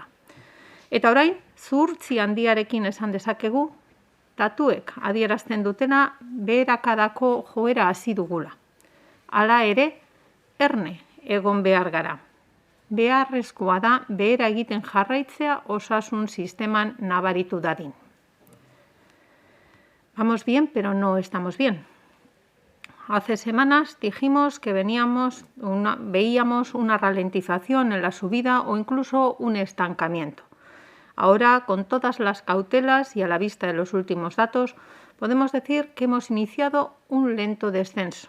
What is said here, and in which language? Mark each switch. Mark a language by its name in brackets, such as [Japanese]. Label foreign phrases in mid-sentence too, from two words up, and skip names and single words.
[Basque] Eta orain, zuhurtzi handiarekin esan dezakegu, datuek adierazten dutena beherakadako joera hasi dugula. Hala ere, erne egon behar gara. Beharrezkoa da behera egiten jarraitzea osasun sisteman nabaritu dadin. [Spanish] Vamos bien, pero no estamos bien. Hace semanas dijimos que veíamos una ralentización en la subida o incluso un estancamiento. Ahora, con todas las cautelas y a la vista de los últimos datos, podemos decir que hemos iniciado un lento descenso.